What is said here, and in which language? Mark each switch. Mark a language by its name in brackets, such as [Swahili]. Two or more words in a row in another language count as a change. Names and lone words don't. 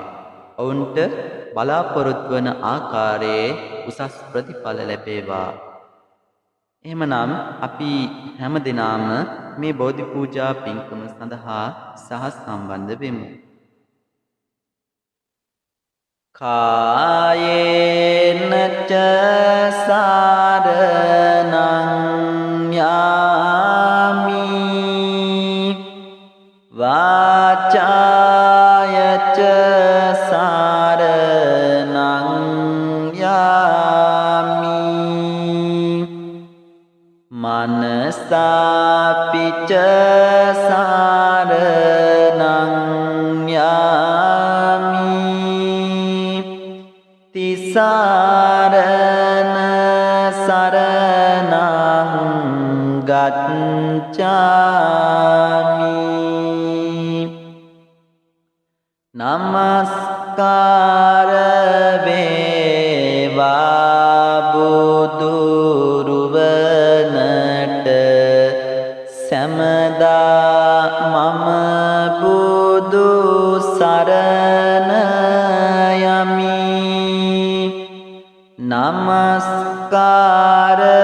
[Sinhala] ඔවුන්ට බලාපොරොත්තු වන ආකාරයේ උසස් ප්‍රතිඵල ලැබේවා. එහෙමනම් අපි හැම දිනම මේ බෝධි පූජා පින්කම සඳහා සම්බන්ධ වෙමු. [Pali] කායේන ච සාරණං යාමි වාචාය ච සාරණං යාමි මනසාපිච සාරණං යාමි තිසරණ සරණං [Sinhala] ගච්ඡාමි නමස්කාර වේවා බුදුරුවනට සමදා මම බුදු සරණ යමි නමස්කාර